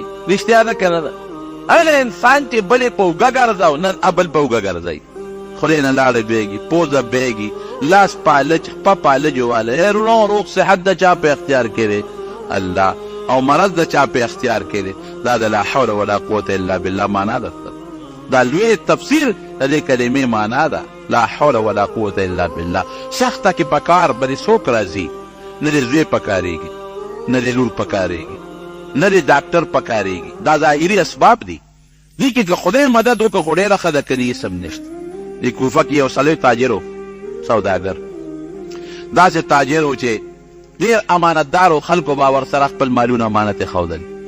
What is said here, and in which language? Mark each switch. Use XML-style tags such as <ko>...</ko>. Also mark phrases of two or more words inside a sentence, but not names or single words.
<ps>رښتیا ده که نه ده؟ هغه انسان چې بلې په اوږه ګرځو، نن بل په اوږه ګرځوي، خولې نه لاړې بېږي، پوزه بېږي، لاس پالج، خپه پالج والی. روغ روغ صحت د چا په اختیار کې دی؟ الله. او مرض د چا په اختیار کې دی؟ دا د</ps> <ar>لا حول ولا قوة الا بالله</ar> <ps>معنا ده. دا لوی تفسیر د دې کلمې معنا ده،</ps> <ar>لا حول ولا قوة الا بالله.</ar> <ps>سخته کې په کار باندې څوک راځي؟ نه د زوی پکارېږي، نه د لور پکارېږي، نه د ډاکټر پکارېږي. دا ظاهري اسباب دي. دې کې که خدای مدد وکړه خو ډېره ښه ده، که نه سم نشته. د کوفه کې یو سړی تاجر و، سوداګر، داسې تاجر و چې ډېر امانتدار و، خلکو به ورسره خپل مالونه امانت یې ښودل.</ps>